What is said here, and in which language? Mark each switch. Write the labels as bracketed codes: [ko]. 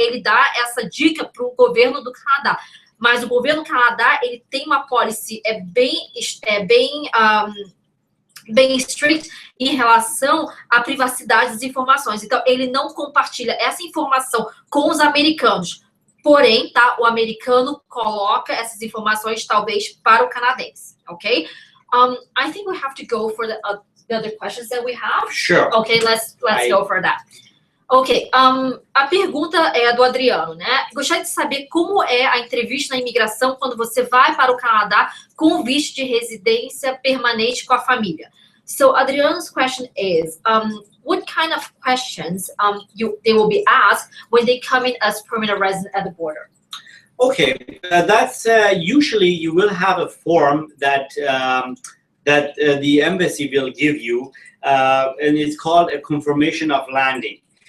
[pt] Ele dá essa dica para o governo do Canadá. Mas o governo do Canadá, ele tem uma policy bem strict em relação à privacidade das informações. Então, ele não compartilha essa informação com os americanos. Porém, tá? O americano coloca essas informações, talvez, para o canadense, ok? [en] I think we have to go for the other questions that we have. Sure. Okay, let's go for that. [pt] Ok, a pergunta é do Adriano, né? Gostaria de saber como é a entrevista na imigração quando você vai para o Canadá com visto de residência permanente com a família. [en] So, Adriano's question is, what kind of questions they will be asked when they come in as permanent resident at the border? Okay, that's usually you will have a form that the embassy will give you, and it's called a confirmation of landing.